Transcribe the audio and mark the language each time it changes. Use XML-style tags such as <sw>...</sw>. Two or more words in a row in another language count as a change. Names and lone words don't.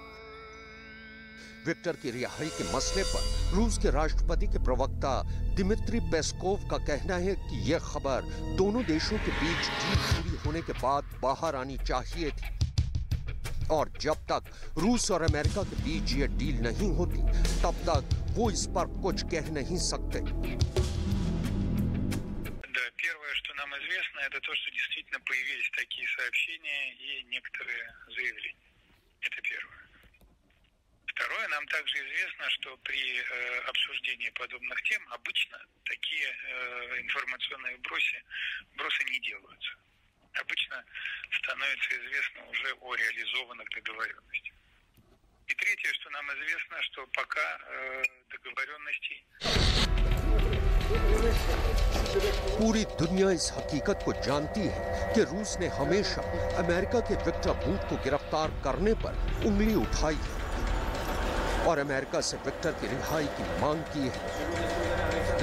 <hi>विक्टर की रिहाई के मसले पर रूस के राष्ट्रपति के प्रवक्ता दिमित्री पेस्कोव का कहना है कि यह खबर दोनों देशों के बीच डील पूरी होने के बाद बाहर आनी चाहिए थी। और जब तक रूस और अमेरिका के बीच ये डील नहीं होती, तब तक वो इस पर कुछ कह नहीं सकते।</hi> <ru>Первое, что нам известно, это то, что действительно появились такие сообщения и некоторые заявления. Это первое. Второе, нам также известно, что при обсуждении подобных тем обычно такие информационные бросы не делаются. Обычно становится известно уже о реализованных договоренностях. И третье, что нам известно, что пока договоренностей...</ru> <hi>पूरी दुनिया इस हकीकत को जानती है कि रूस ने हमेशा अमेरिका के विक्टर बूट को गिरफ्तार करने पर उंगली उठाई है और अमेरिका से विक्टर की रिहाई की मांग की है।</hi>